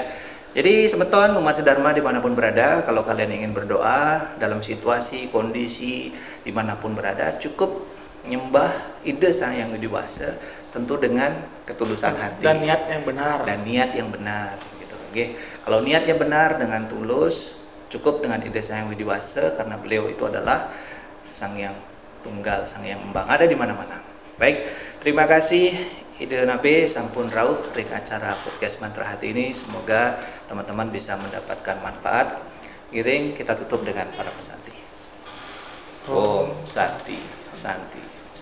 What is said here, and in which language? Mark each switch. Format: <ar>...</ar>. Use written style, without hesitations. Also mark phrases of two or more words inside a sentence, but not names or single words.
<id>Jadi semeton umat sedharma dimanapun berada, kalau kalian ingin berdoa dalam situasi, kondisi dimanapun berada, cukup nyembah Ide Sang Hyang Widiwasa, tentu dengan ketulusan hati dan niat yang benar. Gitu. Oke. Kalau niatnya benar dengan tulus, cukup dengan Ide Sang Hyang Widiwasa, karena beliau itu adalah Sang Hyang Tunggal, Sang Hyang Embang, ada di mana-mana. Baik, terima kasih Ide Nabe</id> <ban>sampun rauh ring</ban> <id>acara podcast Mantra Hati ini. Semoga teman-teman bisa mendapatkan manfaat. Giring kita tutup dengan para pesanti.</id> <sa>Om Santi Santi.</sa>